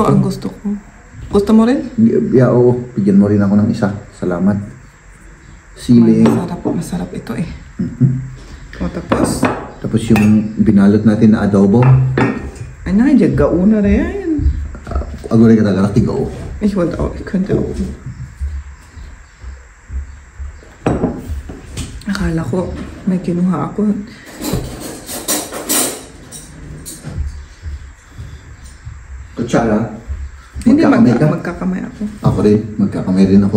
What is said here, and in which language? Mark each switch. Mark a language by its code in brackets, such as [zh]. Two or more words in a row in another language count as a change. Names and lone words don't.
[tl] Ito ang gusto ko. Gusto mo rin? Yeah, oo. Bigyan mo rin ako ng isa. Salamat. Sili. Masarap ito eh. O tapos? Tapos yung binalot natin na adobo. Ay na, gauna na yan. Agora ka talaga tigaw. [de] Ich könnte auch. [tl] Akala ko, may kinuha ako. Kutsara? Hindi, magkakamay ako. Ako rin, magkakamay rin ako.